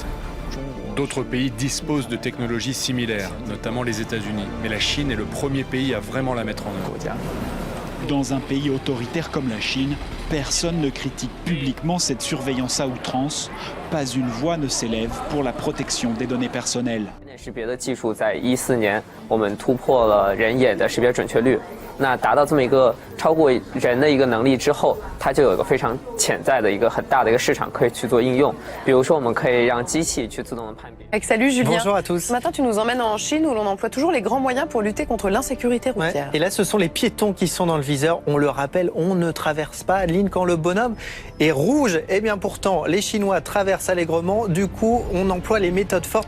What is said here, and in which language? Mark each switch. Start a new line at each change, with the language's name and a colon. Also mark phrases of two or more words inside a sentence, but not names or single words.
French: D'autres pays disposent de technologies similaires, notamment les États-Unis. Mais la Chine est le premier pays à vraiment la mettre en œuvre. Dans un pays autoritaire comme la Chine, personne ne critique publiquement cette surveillance à outrance. Pas une voix ne s'élève pour la protection des données personnelles.
Chinese: 那达到这么一个超过人的一个能力之后，它就有一个非常潜在的一个很大的一个市场可以去做应用。比如说，我们可以让机器去自动的判别。
French: Salut Julien. Bonjour à tous. Ce matin, tu nous emmènes en Chine où l'on emploie toujours les grands moyens pour lutter contre l'insécurité routière. Ouais. Et là, ce sont les piétons qui sont dans le viseur. On le rappelle, on ne traverse pas Adeline quand le bonhomme est rouge. Eh bien, pourtant, les Chinois traversent allègrement. Du coup, on emploie les méthodes fortes.